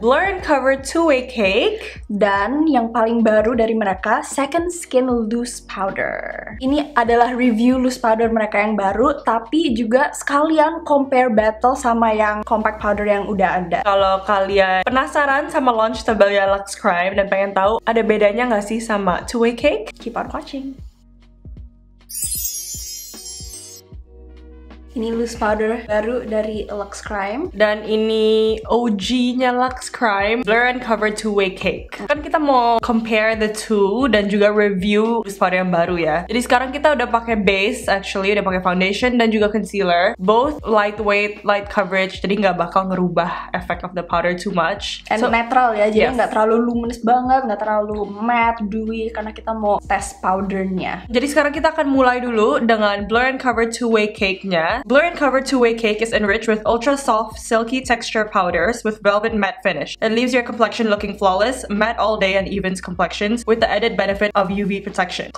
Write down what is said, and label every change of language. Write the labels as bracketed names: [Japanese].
[English] Blur and Cover Two-Way Cake, [Indonesian] dan yang paling baru dari mereka, Second Skin Loose Powder. Ini adalah review loose powder mereka yang baru, tapi juga sekalian compare battle sama yang compact powder yang udah ada. Kalau kalian penasaran sama launch terbaru Luxe Crime dan pengen tahu ada bedanya nggak sih sama Two-Way Cake, [English] Keep on watching. [Indonesian] Ini loose powder baru dari Luxe Crime. Dan ini OG-nya Luxe Crime, Blur and Cover Two-Way Cake. Kan kita mau [English] compare the two [Indonesian] dan juga review loose powder yang baru ya. Jadi sekarang kita udah pakai base, actually udah pakai foundation dan juga concealer. [English] Both lightweight, light coverage, [Indonesian] jadi nggak bakal ngerubah [English] effect of the powder too much. [Indonesian] And netral ya, jadi nggak terlalu luminous banget, nggak terlalu matte, dewy, karena kita mau tes powdernya. Jadi sekarang kita akan mulai dulu dengan Blur and Cover Two-Way Cake-nya. [English] Blur and Cover Two-Way Cake is enriched with ultra soft, silky texture powders with velvet matte finish. It leaves your complexion looking flawless, matte all day and evens complexions with the added benefit of UV protection.